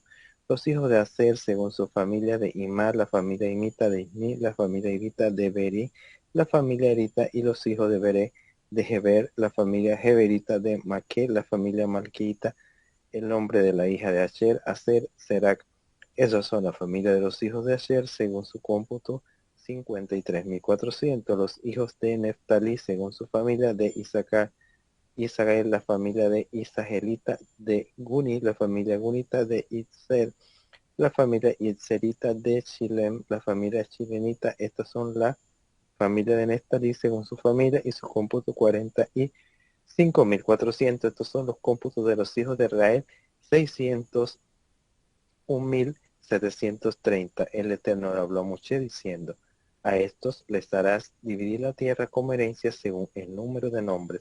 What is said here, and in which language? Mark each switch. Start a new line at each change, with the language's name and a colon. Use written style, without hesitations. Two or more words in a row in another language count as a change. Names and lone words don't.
Spanish: Los hijos de Aser, según su familia, de Imar, la familia Imita, de Ismi, la familia Irita, de Beri, la familia Erita, y los hijos de Beré, de Heber, la familia Heberita, de Maquel, la familia Malquita. El nombre de la hija de Asher, Aser, Serac. Esas son la familia de los hijos de Asher, según su cómputo 53.400. Los hijos de Neftalí, según su familia, de Isaacar, Israel, la familia de Isagelita, de Guni, la familia Gunita, de Itzer, la familia Itzerita, de Chilem, la familia Chilenita. Estas son la familia de Neftalí, según su familia, y su cómputo 45.400. Estos son los cómputos de los hijos de Israel, 601.730. El Eterno habló a Moshe diciendo: a estos les harás dividir la tierra como herencia según el número de nombres.